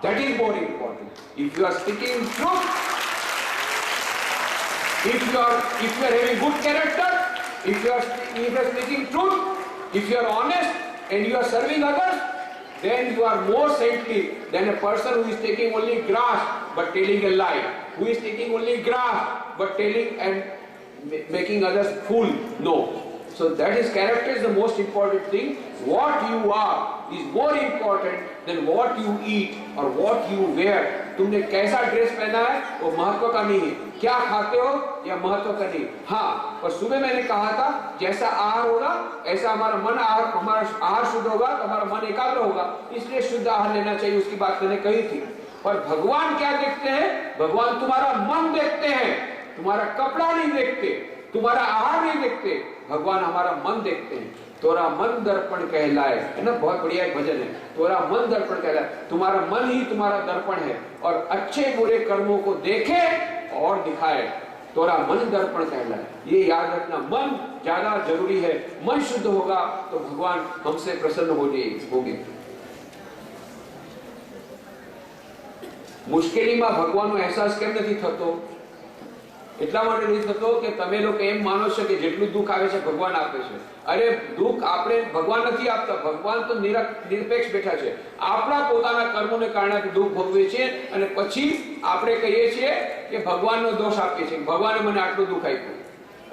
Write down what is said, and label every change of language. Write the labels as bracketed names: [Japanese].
[English] That is more important. If you are speaking truth, if you are having good character, if you are speaking truth, if you are honest and you are serving others, then you are more saintly than a person who is taking only grass but telling a lie, who is taking only grass but telling and making others fool. No. So that is character is the most important thing. What you are is more important than what you eat or what you wear. [Hindi] तुमने कैसा dress पहना है वो महत्व का नहीं है, क्या खाते हो या महत्व का नहीं। हाँ, और सुबह मैंने कहा था जैसा आहार होगा ऐसा हमारा मन हमारा आहार शुद्ध होगा तो हमारा मन एकाग्र होगा, इसलिए शुद्ध आहार लेना चाहिए, उसकी बात मैंने कही थी। और भगवान क्या देखते हैं? भगवान तुम्हारा मन देखते हैं, तुम्हारा कपड़ा नहीं देखते, तुम्हारा आहार नहीं देखते, भगवान हमारा मन देखते हैं। तोरा मन दर्पण कहलाए, है ना, बहुत बढ़िया एक भजन है, तोरा मन दर्पण कहलाए। तुम्हारा मन ही तुम्हारा दर्पण है और अच्छे बुरे कर्मों को देखे और दिखाए, तोरा मन दर्पण कहलाए। ये याद रखना, मन ज्यादा जरूरी है। मन शुद्ध होगा तो भगवान हमसे प्रसन्न होंगे। [Gujarati] मुश्केलीમાં ભગવાનનો અહેસાસ કેમ નથી થતો? એટલા માટે નથી થતો કે તમે લોકો એમ માનો છો કે જેટલું દુઃખ આવે છે ભગવાન આપે છે। અરે દુઃખ આપણે ભગવાન નથી આપતા, ભગવાન તો નિરપેક્ષ બેઠા છે। આપણા પોતાના કર્મોને કારણે દુઃખ ભોગવીએ છીએ અને પછી આપણે કહીએ છીએ કે ભગવાનનો દોષ આપીએ છીએ, ભગવાને મને આટલું દુઃખ આપ્યું।